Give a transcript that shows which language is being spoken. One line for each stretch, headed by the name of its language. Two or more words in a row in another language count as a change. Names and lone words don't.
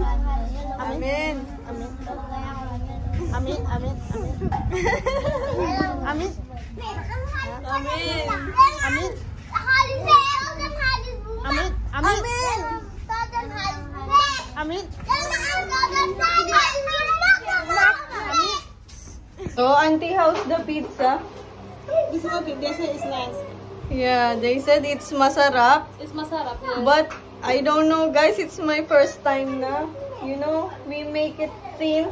Filipino: Amin. Amin. Amin. Amin. Amin. Amin. Amin. Amin. Amin. Amin.
English: So, auntie, how's the pizza? This is okay. They say it's nice. Yeah, they said it's masarap. It's masarap. Yes. But, I don't know, guys. It's my first time na. You know, we make it thin.